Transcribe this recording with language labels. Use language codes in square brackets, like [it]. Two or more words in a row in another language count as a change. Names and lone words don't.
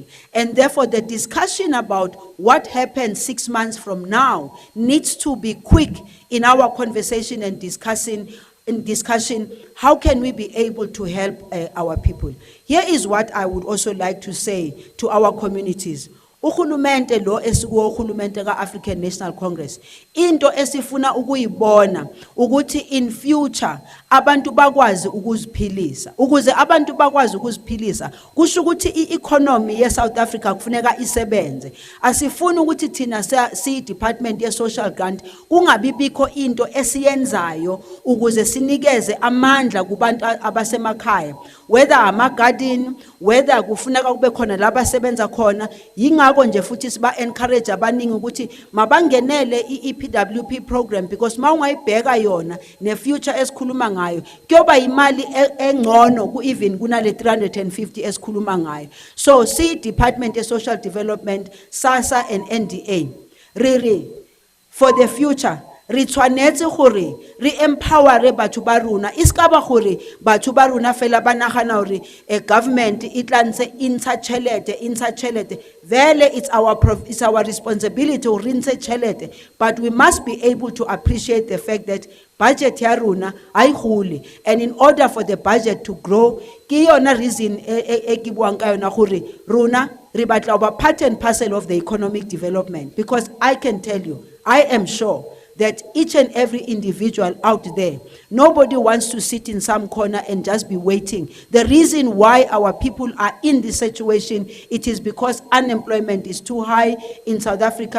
[en] And therefore, the discussion about what happens 6 months from now needs to be quick in our conversation and discussion, how can we be able to help our people. Here is what I would also like to say to our communities. [zu] Uhulumente lo esikuwo uhulumente ka-African National Congress, into esifuna ukuyibona ukuthi [en] in future [zu] abantu bakwazi ukuziphilisa. Ukuze abantu bakwazi ukuziphilisa, kusho ukuthi i-economy ye-South Africa kufuneka isebenze. Asifuni ukuthi thina si-department ye- [en] social grant [zu] kungabi bikho into esiyenzayo ukuze sinikeze amandla kubantu abasemakhaya, whether ama-garden, whether kufuneka kube khona la basebenza khona. Yingako nje futhi siba encourage abaningi ukuthi mabangenele i-EPWP program, because mawungayibheka yona ne future esikhuluma ngayo kuyoba imali engcono ku even kunale 350 esikhuluma ngayo. [tn] So Department of Social Development, SASSA and NDA, [en] for the future [tn] re tshwanetse gore re empower batho ba rona, iska ba gore batho ba rona fela ba nagana gore government e tla ntse intsha chelete. [en] Vele it's our responsibility to rinse chelete, but we must be able to appreciate the fact that budget [tn] ya rona ai gole, [en] and in order for the budget to grow [tn] ke yona reason e ke buang ka yona gore rona re batla ba [en] part and parcel of the economic development. Because I can tell you, I am sure that each and every individual out there, nobody wants to sit in some corner and just be waiting. The reason why our people are in this situation, it is because unemployment is too high in South Africa.